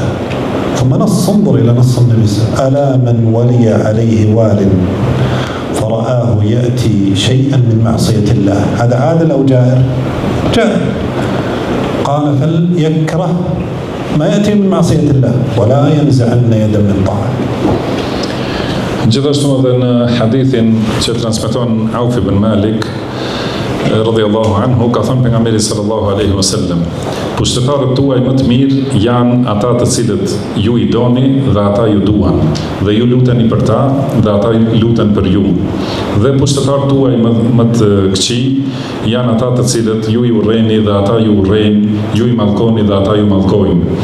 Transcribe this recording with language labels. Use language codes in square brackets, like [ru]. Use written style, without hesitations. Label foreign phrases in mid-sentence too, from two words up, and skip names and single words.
[ar] ثم نص انظر إلى نص النبي صلى الله عليه وسلم ألا من ولي عليه وال فرآه يأتي شيئا من معصية الله هذا عادل أو جائر؟ جائر. قال فليكره ما يأتي من معصية الله ولا ينزعن يدا من طاعة. [sq] Gjithashtu edhe në hadithin që transmeton Auf ibn Malik [ar] رضي الله عنه [sq] ka thënë pejgamberi [ar] صلى الله عليه وسلم [sq] pushtetarët tuaj më të mirë janë ata të cilët ju i doni dhe ata ju duan dhe ju luteni për ta dhe ata luten për ju dhe pushtetarët tuaj më të këqij janë ata të cilët ju i urrejni dhe ata ju urrejnë, ju i mallkoni dhe ata ju mallkojnë.